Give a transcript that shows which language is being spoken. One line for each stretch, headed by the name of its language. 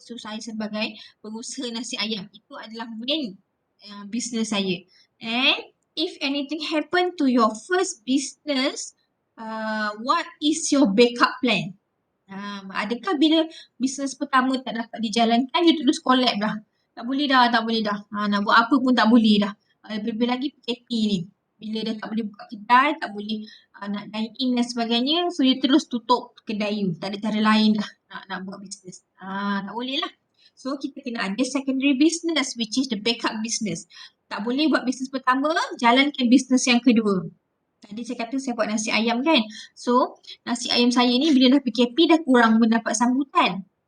Malay: So saya sebagai pengusaha nasi ayam, itu adalah main business saya.
English: And if anything happen to your first business, what is your backup plan?
Malay: Adakah bila business pertama tak dapat dijalankan, you terus collapse dah? Tak boleh dah. Nak buat apa pun tak boleh dah. Lebih lagi PKP ni. Bila dah tak boleh buka kedai, tak boleh nak dine in dan sebagainya, so dia terus tutup kedai you. Tak ada cara lain dah nak buat bisnes. Tak boleh lah. So kita kena ada
English: secondary business, which is the backup business.
Malay: Tak boleh buat bisnes pertama, jalankan bisnes yang kedua. Tadi saya kata saya buat nasi ayam kan. So nasi ayam saya ni bila dah PKP dah kurang mendapat sambutan.